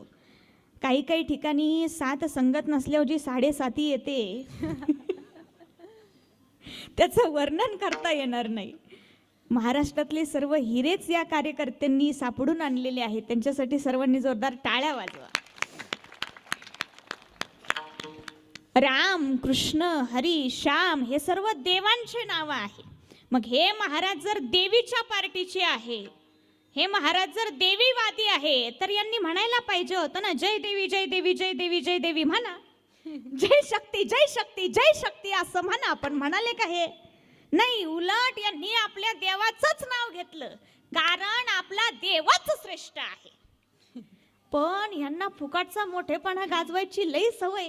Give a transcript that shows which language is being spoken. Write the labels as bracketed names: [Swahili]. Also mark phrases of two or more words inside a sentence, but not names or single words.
[Marathi] काही काही ठिकाणी साथ संगत नसल्यावर जी साडेसाती येते त्याचं वर्णन करता येणार नाही. महाराष्ट्रातले सर्व हिरेच या कार्यकर्त्यांनी सापडून आणलेले आहेत. त्यांच्यासाठी सर्वांनी जोरदार टाळ्या वाजवा. राम, कृष्ण, हरी, श्याम हे सर्व देवांचे नाव आहे. मग हे महाराज जर देवीच्या पार्टीचे आहे, हे महाराज जर देवीवादी आहे, तर यांनी म्हणायला पाहिजे होतं ना, जय देवी जय देवी जय देवी जय देवी म्हणा. जय शक्ती जय शक्ती जय शक्ती असं म्हणा. पण म्हणाले का हे? नाही, उलट यांनी आपल्या देवाचंच नाव घेतलं, कारण आपला देवच श्रेष्ठ आहे. पण यांना फुकटचा मोठेपणा गाजवायची लई सवय.